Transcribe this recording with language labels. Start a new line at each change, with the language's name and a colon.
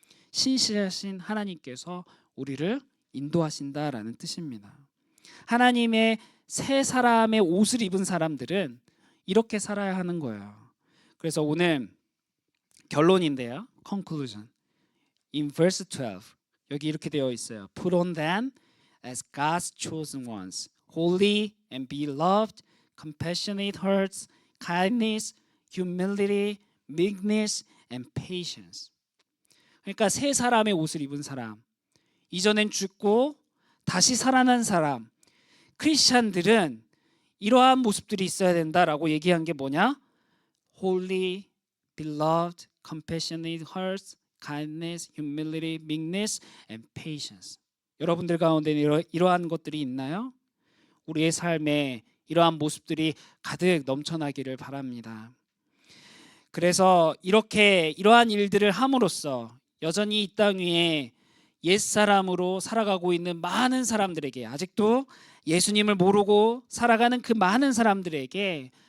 Korean: 신실하신 하나님께서 우리를 인도하신다라는 뜻입니다. 하나님의 새 사람의 옷을 입은 사람들은 이렇게 살아야 하는 거예요. 그래서 오늘 결론인데요.
English: conclusion. In verse 12
Korean: 여기 이렇게 되어 있어요.
English: Put on then as God's chosen ones, holy and beloved, compassionate hearts, kindness, humility, meekness and patience.
Korean: 그러니까 새 사람의 옷을 입은 사람, 이전엔 죽고 다시 살아난 사람, 크리스찬들은 이러한 모습들이 있어야 된다라고 얘기한 게 뭐냐?
English: holy, beloved, compassionate hearts, kindness, humility, meekness, and patience.
Korean: 여러분들 가운데 이러한 것들이 있나요? 우리의 삶에 이러한 모습들이 가득 넘쳐나기를 바랍니다. 그래서 이러한 일들을 함으로써 여전히 이 땅 위에 옛사람으로 살아가고 있는 많은 사람들에게, 아직도 예수님을 모르고 살아가는 그 많은 사람들에게